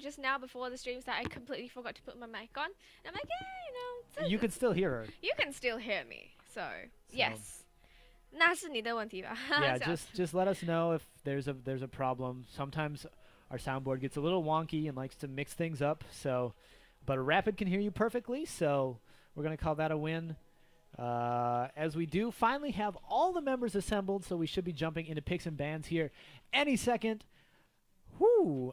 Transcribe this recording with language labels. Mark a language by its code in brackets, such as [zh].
[en] Just now before the stream started, I completely forgot to put my mic on. And I'm like, yeah, You can still hear her. you can still hear me. So yes, [zh] 那是你的问题吧 [en] Yeah, [zh] 这样子 [en] just let us know if there's a problem. Sometimes our soundboard gets a little wonky and likes to mix things up. So, but Rapid can hear you perfectly. So we're gonna call that a win. As we do finally have all the members assembled, so we should be jumping into picks and bans here any second. Whoo!